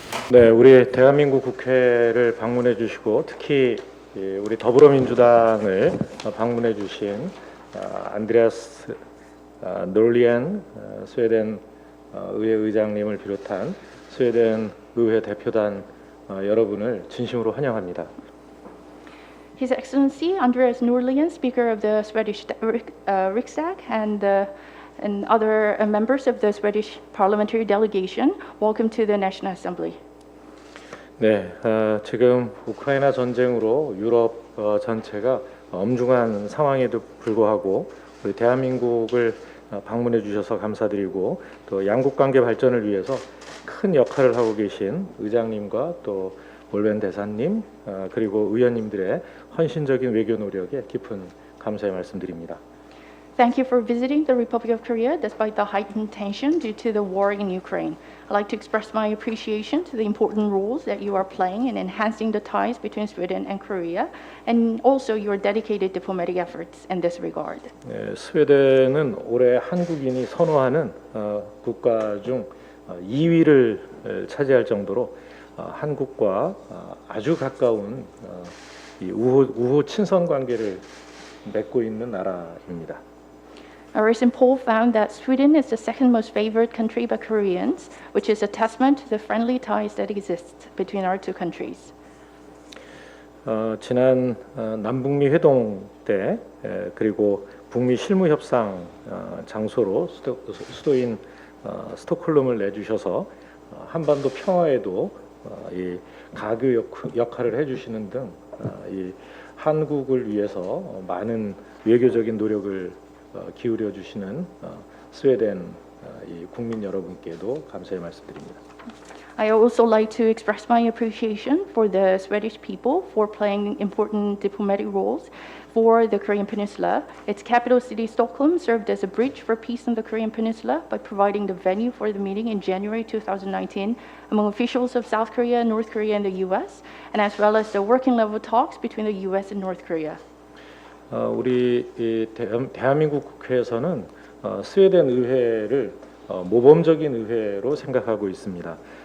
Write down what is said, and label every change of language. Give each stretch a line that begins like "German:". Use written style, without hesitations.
Korean: 네, 우리 대한민국 국회를 방문해 주시고 특히 우리 더불어민주당을 방문해 주신 안드레아스 놀리엔 스웨덴 의회 의장님을 비롯한 스웨덴 의회 대표단 여러분을 진심으로 환영합니다.
English: His Excellency Andreas Norlien, Speaker of the Swedish Riksdag, and other members of the Swedish parliamentary delegation, welcome to the National Assembly.
Korean: 네, 지금 우크라이나 전쟁으로 유럽 전체가 엄중한 상황에도 불구하고 우리 대한민국을 방문해 주셔서 감사드리고 또 양국 관계 발전을 위해서 큰 역할을 하고 계신 의장님과 또 올벤 대사님 그리고 의원님들의 헌신적인 외교 노력에 깊은 감사의 말씀드립니다.
English: Thank you for visiting the Republic of Korea despite the heightened tension due to the war in Ukraine. I'd like to express my appreciation to the important roles that you are playing in enhancing the ties between Sweden and Korea, and also your dedicated diplomatic efforts in this regard.
Korean: 네, 스웨덴은 올해 한국인이 선호하는 국가 중 2위를 차지할 정도로 한국과 아주 가까운 이 우호 친선 관계를 맺고 있는 나라입니다.
English: A recent poll found that Sweden is the second most favored country by Koreans, which is a testament to the friendly ties that exist between our two countries.
Korean: 지난 남북미 회동 때 그리고 북미 실무 협상 장소로 수도인 스톡홀름을 내주셔서 한반도 평화에도 이 가교 역할을 해주시는 등 이 한국을 위해서 많은 외교적인 노력을 기울여 주시는 스웨덴 이 국민 여러분께도 감사의 말씀드립니다.
English: I also like to express my appreciation for the Swedish people for playing important diplomatic roles for the Korean Peninsula. Its capital city, Stockholm, served as a bridge for peace in the Korean Peninsula by providing the venue for the meeting in January 2019 among officials of South Korea, North Korea, and the U.S., and as well as the working level talks between the U.S. and North Korea.
Korean: 우리 대한민국 국회에서는 스웨덴 의회를 모범적인 의회로 생각하고 있습니다.